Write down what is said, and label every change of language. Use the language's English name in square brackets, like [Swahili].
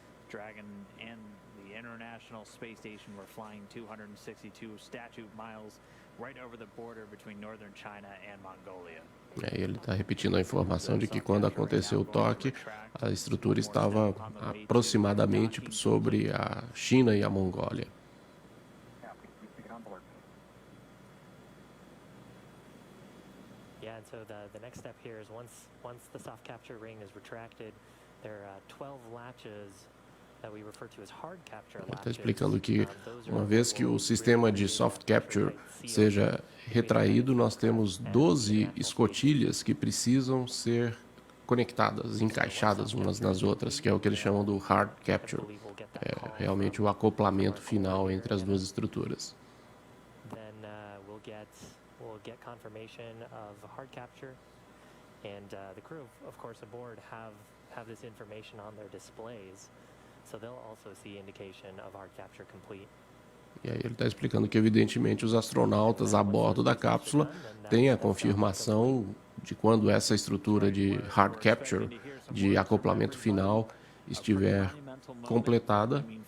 [English] Dragon and the International Space Station were flying 262 statute miles right over the border between northern China and Mongolia. [Portuguese] Ele está repetindo a informação de que quando aconteceu o toque, a estrutura estava aproximadamente sobre a China e a Mongólia. [English] Yeah, we take it on board. Yeah, and so the next step here is once the soft capture ring is retracted, there are 12 latches that we refer to as hard capture latches. [Portuguese] Está explicando que uma vez que o sistema de soft capture seja retraído, nós temos 12 escotilhas que precisam ser conectadas, encaixadas umas nas outras, que é o que eles chamam do hard capture. É realmente o acoplamento final entre as duas estruturas. [English] Then we'll get confirmation of hard capture, and the crew, of course, aboard have this information on their displays, so they'll also see indication of hard capture complete. [Portuguese] E aí ele está explicando que, evidentemente, os astronautas a bordo da cápsula têm a confirmação de quando essa estrutura de hard capture, de acoplamento final, estiver completada.